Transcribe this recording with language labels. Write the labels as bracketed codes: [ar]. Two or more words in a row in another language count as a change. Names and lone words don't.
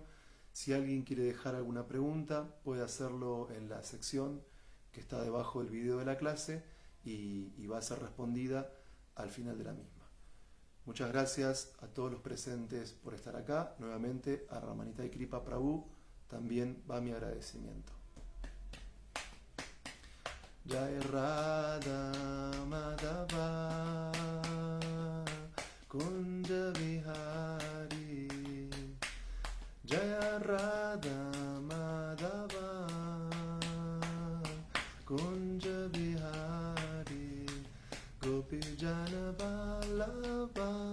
[es] Si alguien quiere dejar alguna pregunta, puede hacerlo en la sección que está debajo del video de la clase y va a ser respondida al final de la misma. Muchas gracias a todos los presentes por estar acá. Nuevamente a Ramanitai Kripa Prabhu también va mi agradecimiento. [sa] जय राधा माधव कुञ्ज विहारी जय राधा माधव कुञ्ज विहारी गोपी जन वल्लभ